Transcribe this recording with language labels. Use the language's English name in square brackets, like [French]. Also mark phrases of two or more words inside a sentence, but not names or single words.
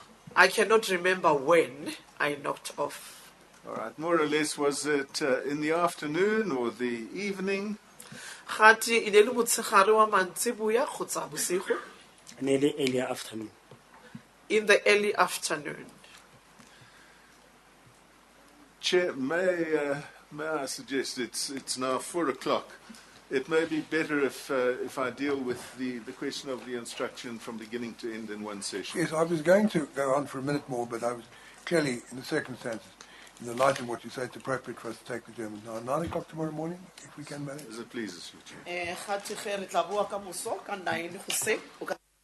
[English] I cannot remember when I knocked off. All right, more or less, was it in the afternoon or the evening? [Tswana] Gati e ne le motshegare wa mantsiboya kgotsa bosigo? ne le [English] early afternoon. In the early afternoon. Chair, may I suggest it's now 4 o'clock. It may be better if I deal with the question of the instruction from beginning to end in one session. Yes, I was going to go on for a minute more, but I was clearly, in the circumstances, in the light of what you say, it's appropriate for us to take the German. Now, 9 o'clock tomorrow morning, if we can manage. As it pleases you, Chair. [Tswana] Gati ge re tla bua ka moso ka 9 goseng.